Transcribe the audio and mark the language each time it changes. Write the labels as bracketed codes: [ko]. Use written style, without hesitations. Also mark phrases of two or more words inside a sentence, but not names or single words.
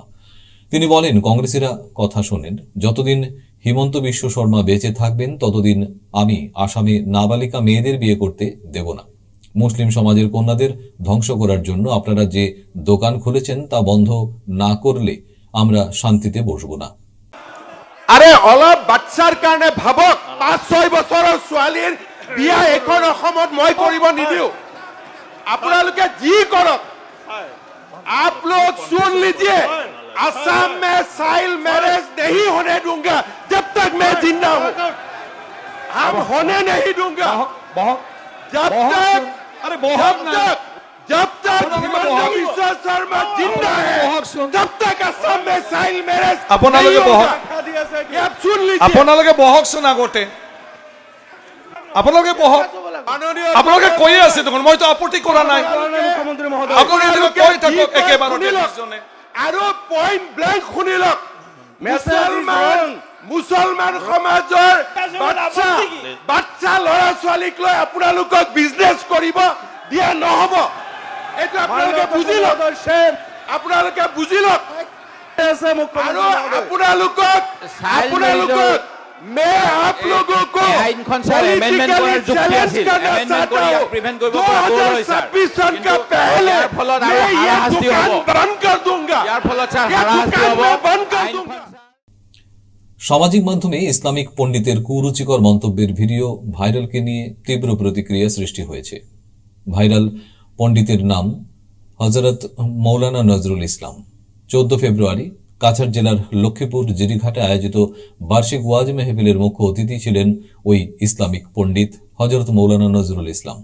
[bn] তিনি বলেন, কংগ্রেসীরা কথা শোনেন, যতদিন হিমন্ত বিশ্ব শর্মা বেঁচে থাকবেন ততদিন আমি আসামে নাবালিকা মেয়েদের বিয়ে করতে দেব না। মুসলিম সমাজের কন্যাদের ধ্বংস করার জন্য আপনারা যে দোকান খুলেছেন তা বন্ধ না করলে আমরা শান্তিতে বসবো না। [as] আরে অলপ বাচ্চাৰ কাৰণে ভাবক, ৫-৬ বছৰৰ ছোৱালীৰ বিয়া এখন অসমত মই কৰিব নিদিও। আপোনালোকে যি কৰক, [hi] आप लोग सुन लीजिए, असम में [en] child marriage [hi] नहीं होने दूंगा जब तक मैं जिंदा हूं। हम होने नहीं दूंगा जब तक हिमंत बिश्व शर्मा जिंदा है, तब तक असम में [en] child marriage [as] আপোনালোকে বহক। [hi] आप सुन लीजिए, [as] আপোনালোকে বহকচোন আগতে, আপোনালোকে বহক। আপোনালোকে কৈয়ে আছে দেখোন, মইতো আপত্তি কৰা নাই। আপোনালোকে কৈ থাকক একেবাৰতে দুজনে। আৰু [en] point blank [as] শুনি লওক, মুছলমান সমাজৰ বাচ্চা ল'ৰা ছোৱালীক লৈ আপোনালোকক বিজনেছ কৰিব দিয়া নহ'ব। এইটো আপোনালোকে বুজি লওক, আপোনালোকে বুজি লওক। আৰু আপোনালোকক [hi] मैं आप लोगों को [en] politically challenge [hi] करना चाहता हूं। 2026 सन का पहले मैं ये दुकान बंद कर दूंगा, बंद कर दूंगा। [bn] সামাজিক মাধ্যমে ইসলামিক পণ্ডিতের কুরুচিকর মন্তব্যের ভিডিও ভাইরালকে নিয়ে তীব্র প্রতিক্রিয়া সৃষ্টি হয়েছে। ভাইরাল পণ্ডিতের নাম হযরত মৌলানা নজরুল ইসলাম। 14 ফেব্রুয়ারি কাছাড় জেলার লক্ষ্মীপুর জিরিঘাটে আয়োজিত বার্ষিক ওয়াজ মেহফিলের মুখ্য অতিথি ছিলেন ওই ইসলামিক পণ্ডিত হযরত মৌলানা নজরুল ইসলাম।